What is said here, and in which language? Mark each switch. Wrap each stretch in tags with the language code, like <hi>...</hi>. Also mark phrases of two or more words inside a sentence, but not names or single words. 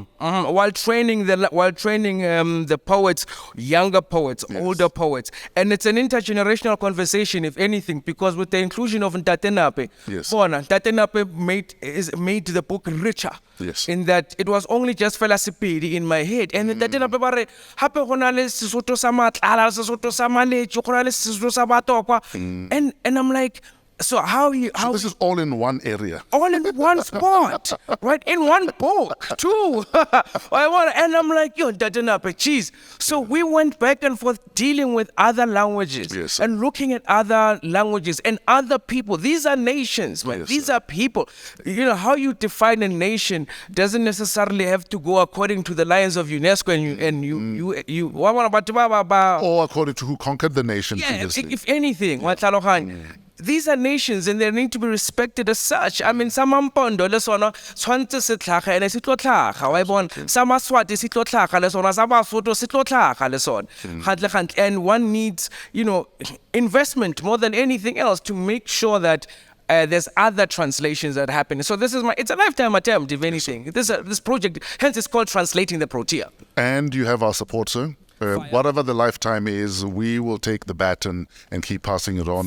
<en>While training the poets, younger poets, older poets. And it's an intergenerational conversation, if anything, because with the inclusion of Ntatenape, Ntatenape made the book richer. Yes. In that it was only just Felasipedi in my head.</en> <nso>And Ntatenape bare hape gona le Sesotho sa matlala, Sesotho sa maletso, gona le Sesotho sa batokwa.</nso> <en>And I'm like, so so this is all in one area. All in one spot, right? In one book, too. And I'm like, geez. So we went back and forth dealing with other languages and looking at other languages and other people. These are nations, man. These are people. How you define a nation doesn't necessarily have to go according to the lines of UNESCO or according to who conquered the nation previously. If anything, these are nations and they need to be respected as such. I mean,</en> <tn>some Ampondo, le sona, tshwantse se tlhaga, ene se tlo tlhaga, wa bona. Some Swati se tlo tlhaga, le sona, some Basotho se tlo tlhaga, le sona.</tn> <en>And one needs, investment more than anything else to make sure that there's other translations that happen. So it's a lifetime attempt, if anything. This project, hence it's called Translating the Protea. And you have our support, sir. Whatever the lifetime is, we will take the baton and keep passing it on.</en>